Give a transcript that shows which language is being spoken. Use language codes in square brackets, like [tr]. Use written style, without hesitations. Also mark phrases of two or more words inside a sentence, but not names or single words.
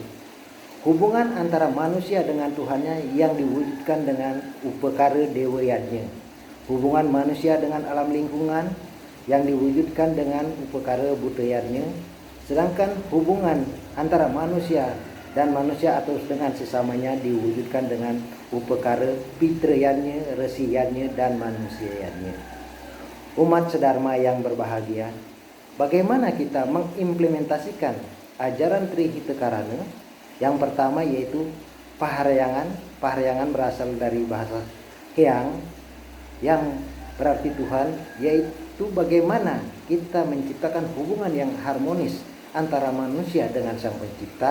[id] Hubungan antara manusia dengan Tuhannya yang diwujudkan dengan upakara dewa yajna. Hubungan manusia dengan alam lingkungan yang diwujudkan dengan upakara buta yajna. Sedangkan hubungan antara manusia dan manusia atau dengan sesamanya diwujudkan dengan upakara pitra yajna, resi yajna, dan manusia yajna. Umat sedharma yang berbahagia, bagaimana kita mengimplementasikan ajaran Tri Kita Karana? Yang pertama yaitu paharyangan. Paharyangan berasal dari bahasa Hyang yang berarti Tuhan, yaitu bagaimana kita menciptakan hubungan yang harmonis antara manusia dengan Sang Pencipta.